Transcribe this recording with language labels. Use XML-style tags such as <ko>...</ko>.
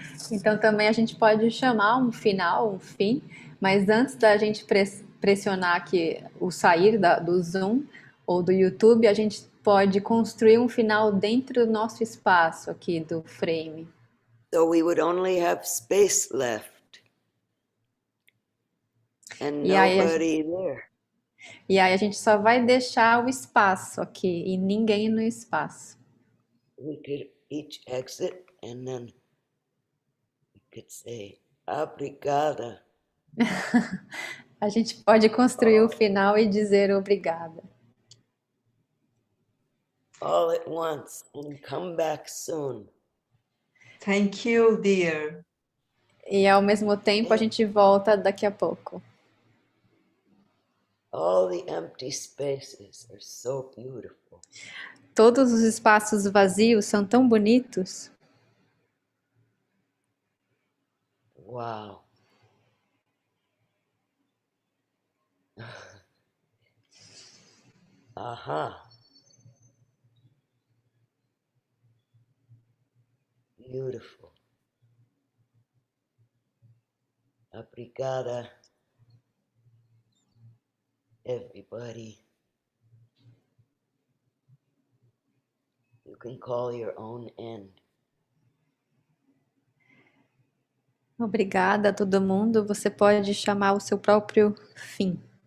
<pt>então também a gente pode chamar um final, um fim, mas antes da gente pressionar aqui o sair do Zoom ou do YouTube, a gente pode construir um final dentro do nosso espaço aqui do frame.</pt> <en>So we would only have space left and</en> <pt>E aí,</pt> <en>nobody there.</en> <pt>e aí a gente só vai deixar o espaço aqui e ninguém no espaço.</pt> <en>We could each exit and then we could say,</en> <pt>obrigada. A gente pode construir o final e dizer obrigada.</pt> <en>All at once and come back soon. Thank you, dear.</en> <pt>E ao mesmo tempo a gente volta daqui a pouco.</pt> <en>All the empty spaces are so beautiful.</en> <pt>Todos os espaços vazios são tão bonitos.</pt> <en>Wow. Aha. Beautiful.</en> <pt>Obrigada,</pt> <en>everybody. You can call your own end.</en> <pt>Obrigada a todo mundo. Você pode chamar o seu próprio fim.</pt>